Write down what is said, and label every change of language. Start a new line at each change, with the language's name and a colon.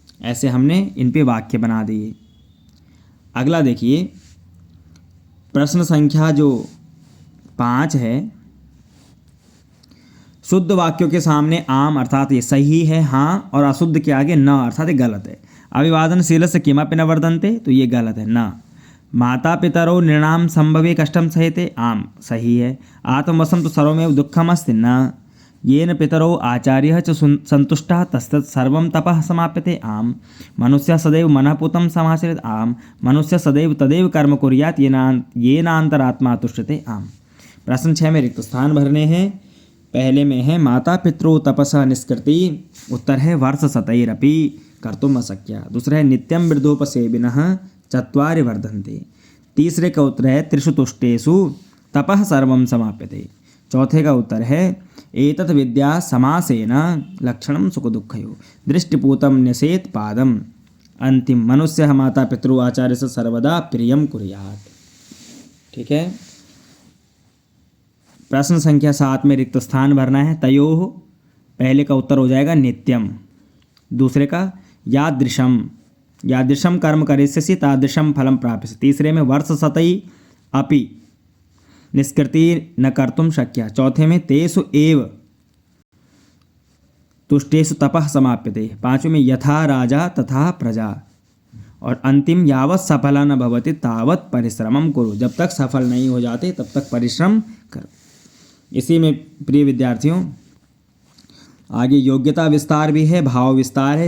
Hindi: ऐसे हमने इन पे वाक्य बना दिए। अगला देखिए, प्रश्न संख्या जो 5 है, शुद्ध वाक्यों के सामने आम अर्थात ये सही है हाँ, और अशुद्ध के आगे न अर्थात ये गलत है।
Sanskrit: अभिवादनशीलस्य किमपि न वर्धन्ते,
Hindi: तो ये गलत है
Sanskrit: न। माता पितरौ नृणाम संभवे कष्टम सहते, आम सही है। आत्मवशं तो सर्वमेव दुःखमस्ति, न। येन पितरौ आचार्यः च सन्तुष्टः तस्तत् सर्वं तपः समाप्यते, आम। मनुष्यः सदैव मनः पूतं समाचरेत्, आम। मनुष्यः सदैव तदेव कर्म कुर्यात् येनान्तरात्मा तुष्यते, आम।
Hindi: प्रश्न 6 में रिक्त स्थान भरने हैं। पहले में है
Sanskrit: माता पितरौ तपसा निष्कृति,
Hindi: उत्तर है
Sanskrit: वर्ष शतैरपि कर्तुम अशक्या। दूसरा है नित्यम वृद्धोपसेविनः चत्वारि वर्धन्ते।
Hindi: तीसरे का उत्तर है
Sanskrit: त्रिषु तुष्टेषु तपः सर्वं समाप्यते।
Hindi: चौथे का उत्तर है
Sanskrit: एतत् विद्या समासेन लक्षणं सुख दुःखयोः दृष्टिपूतं न्यसेत् पादम। अंतिम मनुष्यः माता पितरौ आचार्य से सर्वदा प्रियम कुर्यात्।
Hindi: ठीक है। प्रश्न संख्या 7 में रिक्त स्थान भरना है। तयोः, पहले का उत्तर हो जाएगा नित्यम।
Sanskrit: दूसरे का यादृशम, यादृशम कर्म करिष्यसि तादृशम फलम प्राप्स्यसि। तीसरे में वर्ष शतै अपि निष्कृति न कर्तुम शक्या। चौथे में तेषु एव तुष्टेषु तपः समाप्यते।
Hindi: पांचवें में
Sanskrit: यथा राजा तथा प्रजा। और अंतिम यावत् सफला न भवति तावत् परिश्रमम कुरु,
Hindi: जब तक सफल नहीं हो जाते तब तक परिश्रम करो। इसी में प्रिय विद्यार्थियों आगे योग्यता विस्तार भी है, भाव विस्तार है।